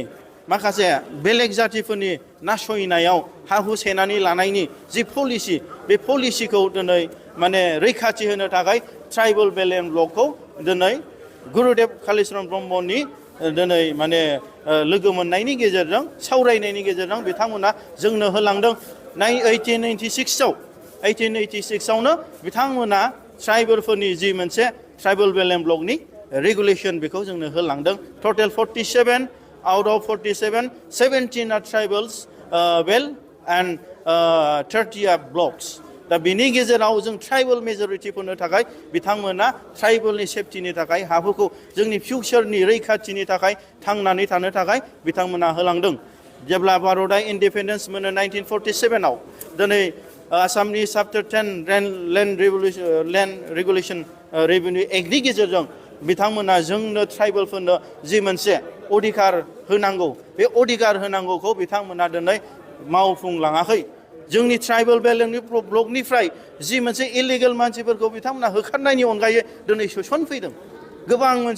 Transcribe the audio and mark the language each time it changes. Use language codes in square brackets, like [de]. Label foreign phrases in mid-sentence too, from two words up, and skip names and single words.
[brx] माखासे बेलेग जातिफोरनि नासयनायाव हा हु सेनानै लानायनि जि पलिसि बे पलिसिखौ दिनै माने रैखाथि होनो थाखाय [en] tribal belt and block [brx] दिनै गुरुदेब कालिचरन ब्रह्मनि दिनै माने लोगो मोननायनि गेजेरजों सावरायनायनि गेजेरजों बिथांमोना जोंनो होलांदों 1886आवनो बिथांमोना ट्राइबेलफोरनि जि मोनसे [en] tribal belt and block regulation [brx] बेखौ जोंनो होलांदों [en] total 47 out of 47 17 are tribals belt and 30 are blocks [brx] दा बिनि गेजेराव जों [en] tribal majority [brx] थाखाय बिथांमोना ट्राइबेलनि सेफटिनि थाखाय हाफोरखौ जोंनि फिउचारनि रैखाथिनि थाखाय थांनानै थानो थाखाय बिथांमोना होलांदों जेब्ला भारतआ इन्डिपेन्डेन्स मोनो 1947आव दिनै आसामनि [en] chapter 10 land regulation revenue act [brx] गेजेरजों बिथांमोना जोंनो ट्राइबेलफोरनो जि मोनसे अधिकार होनांगौ बे अधिकार होनांगौखौ बिथांमोना दिनै मावफुंलाङाखै जोंनि ट्राइबेल बेलेन्डनि ब्लकनिफ्राय जि मोनसे इलिगेल मानसिफोरखौ बिथांमोना होखारनायनि अनगायै दिनै सोसनफैदों गोबां मोनसे